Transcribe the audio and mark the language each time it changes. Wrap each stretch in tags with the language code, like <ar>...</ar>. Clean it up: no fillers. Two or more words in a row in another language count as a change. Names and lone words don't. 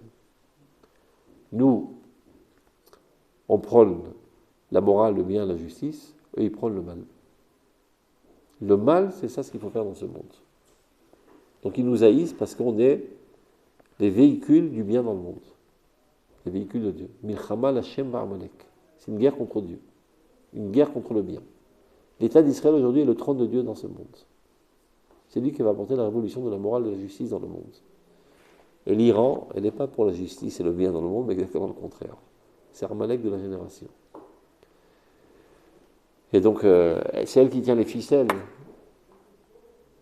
<fr>Nous, on prône la morale, le bien, la justice, eux ils prônent le mal. Le mal, c'est ça ce qu'il faut faire dans ce monde. Donc ils nous haïssent parce qu'on est les véhicules du bien dans le monde. Les véhicules de Dieu.</fr> <he>מלחמה לה' בעמלק.</he> <fr>C'est une guerre contre Dieu. Une guerre contre le bien. L'État d'Israël aujourd'hui est le trône de Dieu dans ce monde. C'est lui qui va apporter la révolution de la morale et de la justice dans le monde. Et l'Iran, elle n'est pas pour la justice et le bien dans le monde, mais exactement le contraire. C'est Amalek de la génération. Et donc, c'est elle qui tient les ficelles.</fr>